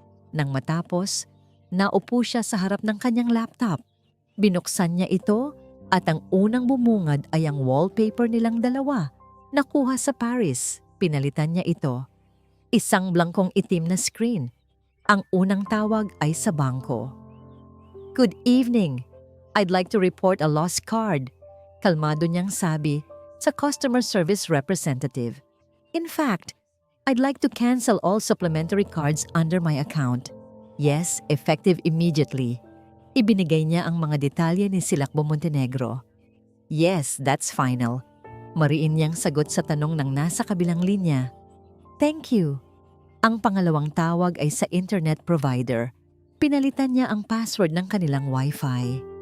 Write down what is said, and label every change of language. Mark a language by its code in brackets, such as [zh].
[tl] Nang matapos, naupo siya sa harap ng kanyang laptop. Binuksan niya ito at ang unang bumungad ay ang wallpaper nilang dalawa. Nakuha sa Paris, pinalitan niya ito. Isang blangkong itim na screen. Ang unang tawag ay sa bangko. [en] "Good evening. I'd like to report a lost card," [tl] kalmado niyang sabi sa [en] customer service representative. "In fact, I'd like to cancel all supplementary cards under my account. Yes, effective immediately." [tl] Ibinigay niya ang mga detalye ni Silakbo Montenegro. [en] "Yes, that's final." [tl] Mariin niyang sagot sa tanong ng nasa kabilang linya. [en] "Thank you." [tl] Ang pangalawang tawag ay sa internet provider. Pinalitan niya ang password ng kanilang Wi-Fi.